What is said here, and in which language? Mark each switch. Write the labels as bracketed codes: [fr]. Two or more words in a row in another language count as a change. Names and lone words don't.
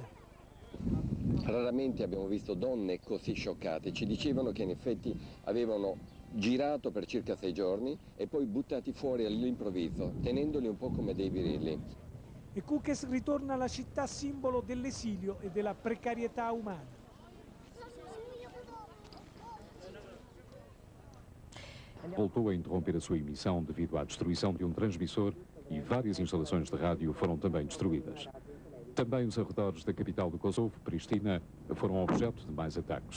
[it] Raramente abbiamo visto donne così scioccate. Ci dicevano che in effetti avevano girato per circa 6 giorni e poi buttati fuori all'improvviso, tenendoli un po' come dei birilli. E Kukes ritorna alla città simbolo dell'esilio e della precarietà umana. [pt] Voltou a interromper a sua emissão devido à destruição de um transmissor e várias instalações de rádio foram também destruídas. Também os arredores da capital do Kosovo, Pristina, foram objeto de mais ataques.